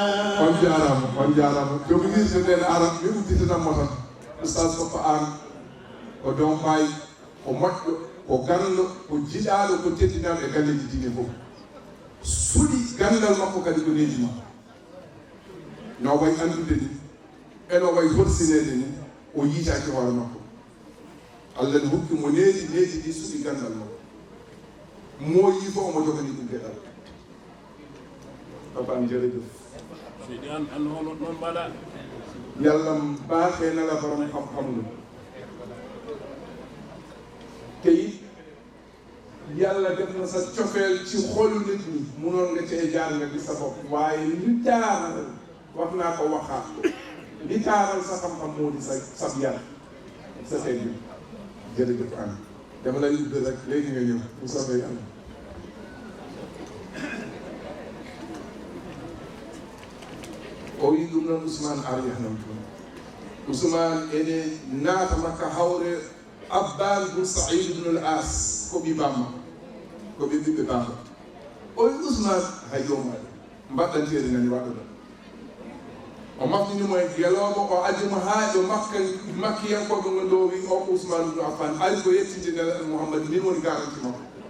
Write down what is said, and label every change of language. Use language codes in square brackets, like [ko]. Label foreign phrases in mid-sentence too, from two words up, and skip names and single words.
[ff] on jarama jogi gisde arab mi udditata motan ustad Soppa An ko don bay ko moƴƴo ko ganndo ko jiɗaaɗo ko teddinaaɗo e galleji diine fof suɗi ganndal makko kadi ko needi makko no way anndude ni eno way horsineede ni o yiitaaki hoore makko Allah ne hokki mo needi ɗi suɗi ganndal makko mo yii fof omo jogani ɗum geɗal Papa An jërëjëf seydi an hono noon mbaɗa [wo] yàlla baaxee na la borom xam-xam nga te it yàlla def na sa cofeel ci xolu nit ñi munoon nga cee jaar nga di sa bopp waaye li taaral wax naa ko waxaat li taaral sa xam-xam moo di sa sab yar sa tey bi jërëjëf An dama lay udd rek léegi nga ñëw bu soobee Yàlla [ff] o wi ɗum noon Ousmane ari hanam toon Ousmane ene naata makka hawre Abbas bun Saïd ibn al-As ko ɓi bamma ko ɓe ɓiɓɓe bamma o wi Ousmane hay jomaɗo mbaɗɗanteede nani waɗa ɗon o mafninimo e gelooɓo o adimo haa ɗo makkiyankoɓe gon ɗo wi o Ousmane ibn Affan ari ko yettinde nelaɗo Mouhammad min woni garanti makko